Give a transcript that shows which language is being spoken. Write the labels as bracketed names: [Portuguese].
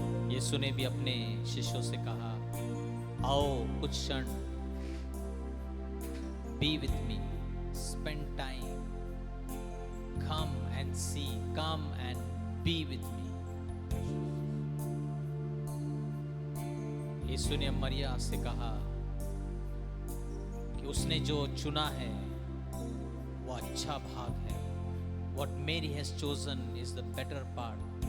[Hindi] यीशु ने भी अपने शिष्यों से कहा, आओ कुछ क्षण, [English] be with me, spend time, come and see, come and be with me. [Hindi] यीशु ने मरिया से कहा कि उसने जो चुना है वो अच्छा भाग है. [English] What Mary has chosen is the better part.